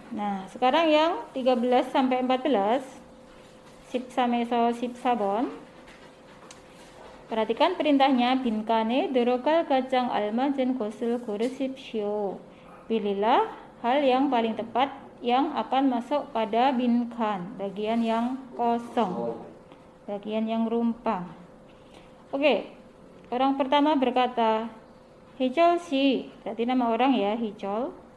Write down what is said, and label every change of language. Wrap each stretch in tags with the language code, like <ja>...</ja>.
<id>Nah, sekarang yang 13 sampai 14.</id> <ko>13에서 14번.</ko> <id>Perhatikan perintahnya.</id> <ko>빈칸에 들어갈 가장 알맞은 것을 고르십시오.</ko> <id>Pilihlah hal yang paling tepat yang akan masuk pada 빈칸, bagian yang kosong, bagian yang rumpang. Oke, orang pertama berkata, 희절 씨, berarti nama orang ya, 희절.</id>